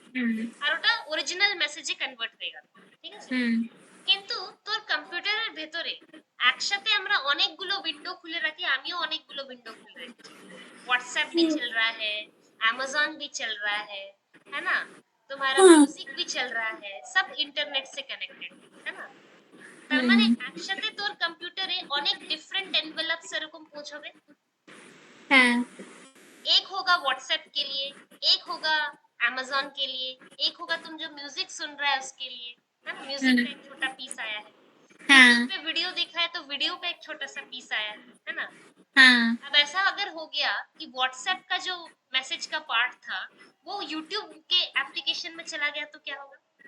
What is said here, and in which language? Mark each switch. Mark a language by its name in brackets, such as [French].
[Bangla] হুম আর ওটা অরিজিনাল মেসেজে কনভার্ট হয়ে গেল, ঠিক আছে? হুম কিন্তু তোর কম্পিউটারের ভেতরে একসাথে আমরা অনেকগুলো উইন্ডো খুলে রাখি, আমিও অনেকগুলো উইন্ডো খুলে রেখেছি, [Hindi] व्हाट्सएप भी चल रहा है, अमेजोन भी चल रहा है ना? तुम्हारा [Bangla] হুম [Hindi] म्यूजिक भी चल रहा है, सब इंटरनेट से कनेक्टेड है ना? [Bangla] তার মানে একসাথে তোর কম্পিউটারে অনেক ডিফারেंट एनवेलप्स এরকম পৌঁছবে। হ্যাঁ [Hindi] एक होगा व्हाट्सएप के लिए, एक होगा अमेजोन के लिए, एक होगा तुम जो म्यूजिक सुन रहा है उसके लिए, है ना? म्यूजिक का एक छोटा पीस आया है, हाँ यूट्यूब पे वीडियो देखा है तो वीडियो का एक छोटा सा पीस आया है ना? हाँ अब ऐसा अगर हो गया कि व्हाट्सएप का जो मैसेज का पार्ट था वो यूट्यूब के एप्लीकेशन में चला गया तो क्या होगा?